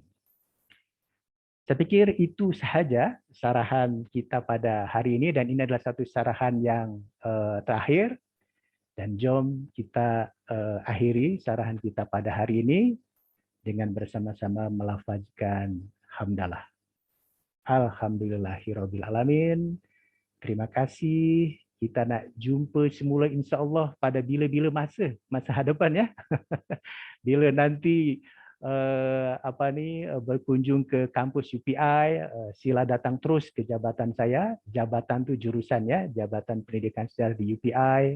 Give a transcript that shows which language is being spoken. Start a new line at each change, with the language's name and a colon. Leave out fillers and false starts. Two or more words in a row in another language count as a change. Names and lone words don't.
Malay: Saya pikir itu sahaja sarahan kita pada hari ini, dan ini adalah satu sarahan yang terakhir. Dan jom kita akhiri sarahan kita pada hari ini dengan bersama-sama melafazkan hamdalah.
Arabic: الحمد لله رب العالمين.
Malay: Terima kasih. Kita nak jumpa semula
Arabic: إن شاء الله
Malay: pada bila-bila masa hadapan ya. Bila nanti berkunjung ke kampus UPI, sila datang terus ke jabatan saya. Jabatan tu jurusan ya, Jabatan Pendidikan Sejarah di UPI.